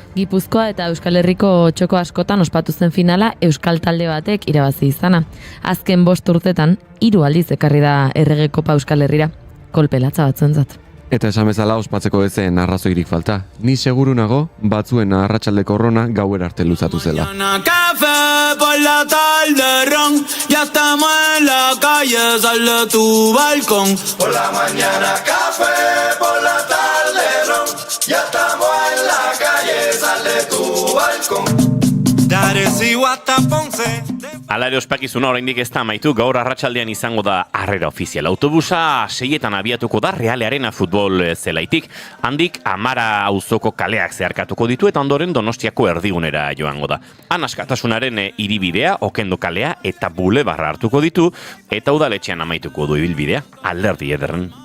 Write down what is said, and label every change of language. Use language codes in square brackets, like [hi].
[eu] Gipuzkoa eta Euskal Herriko txoko askotan ospatu zen finala Euskal talde batek irabazi izana. Azken 5 urtetan 3 aldiz ekarri da Errege Kopa Euskal Herrira. Kolpe latza batzuentzat. Eta esan bezala ospatzeko ezen arrazoirik falta. Ni seguru nago, batzuen arratsaldeko rona gauer arte luzatu zela. [es] Café por la tarde ron, ya estamos en la calle, sal de tu balcón. Por la mañana café, por la tarde ron, ya estamos en la calle, sal de tu balcón. Darecibo hasta Ponce. [eu] Hala ere ospakizuna oraindik ez da amaitu, gaur arratsaldean izango da harrera ofizial. Autobusa 6etan abiatuko da Real Arena futbol zelaitik, handik Amara auzoko kaleak zeharkatuko ditu eta ondoren Donostiako erdigunera joango da. Han Askatasunaren hiribidea, Okendo kalea eta Bulebarra hartuko ditu eta udaletxean amaituko du ibilbidea, Alderdi Ederren.